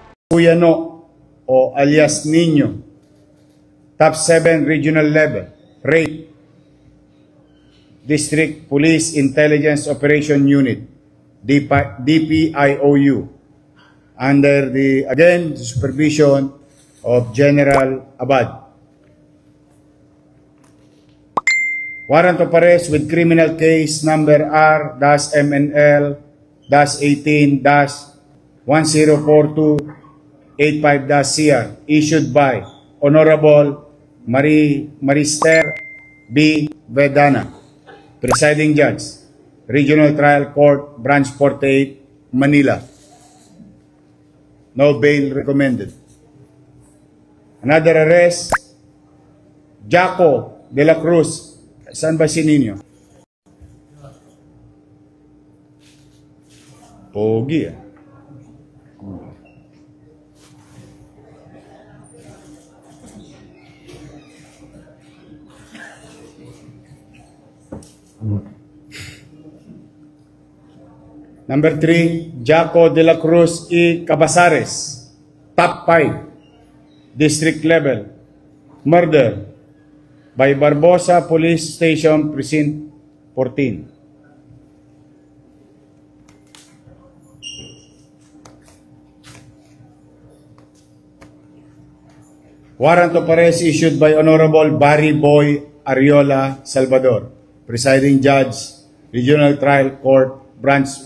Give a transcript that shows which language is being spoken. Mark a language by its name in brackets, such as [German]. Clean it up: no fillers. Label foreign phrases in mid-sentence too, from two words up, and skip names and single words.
[English] Cuyano o alias Nino, top 7 regional level, rate, District Police Intelligence Operation Unit, DPIOU, under the, again, supervision of General Abad. Warrant of arrest with criminal case number R-MNL-18-104285-CR issued by Honorable Marister B. Vedana, Presiding Judge, Regional Trial Court, Branch 48, Manila. No bail recommended. Another arrest, Jaco de la Cruz. [Filipino] Saan ba si Nino? Pogi ah. [English] Number 3, Jaco de la Cruz E. Cabasares, top 5, district level, murder by Barbosa Police Station, Precinct 14. Warrant of arrest issued by Honorable Barry Boy Ariola Salvador, Presiding Judge, Regional Trial Court, Branch